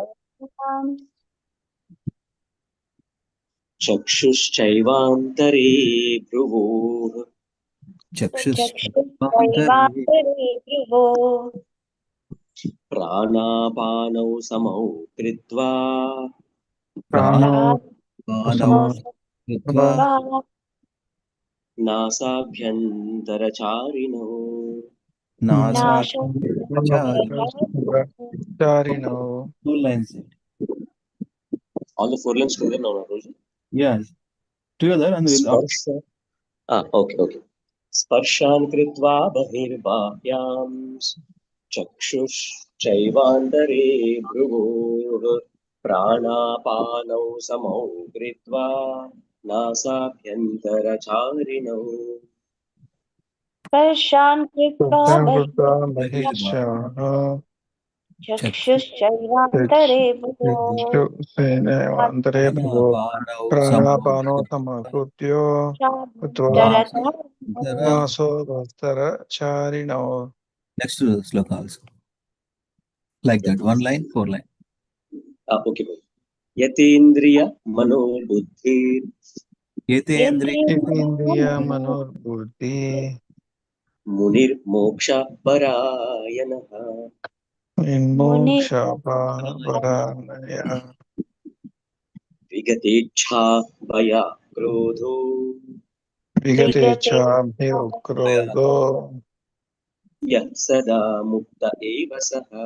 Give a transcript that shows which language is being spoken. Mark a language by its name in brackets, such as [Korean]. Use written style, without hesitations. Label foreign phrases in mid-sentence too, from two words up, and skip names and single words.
[Sanskrit] చక్షుశ్చైవాంతరే భ్రువోః, ప్రాణాపానౌ సమౌ కృత్వా నాసాభ్యంతరచారిణో. [English] Two lines. All the 4 lines together now, Roji? Yeah, together and we'll Sparsha. Okay. [Sanskrit] Sparshan kritva bahirbahyam chakshush chaivandare bhruvoh pranapanau samau kritva nasabhyantaracharino. Sparshan kritva బహిష్యాః చక్షుశ్చైవాంతరే అంతరే భువో ప్రాణాపానో సమకృత్యో నాసో భక్తరచారిణో. [English] Next sloka also. Like that, 1 line, 4 line. Okay. [Sanskrit] Yatindriya manobuddhi. యతీంద్రియ మనోర్బుద్ధి Munir moksha parayanah. విమోక్షపరాయణ విగతేచ్ఛా భయ క్రోధో, విగతేచ్ఛాభిక్రోధో యః సదా ముక్త ఏవ సః.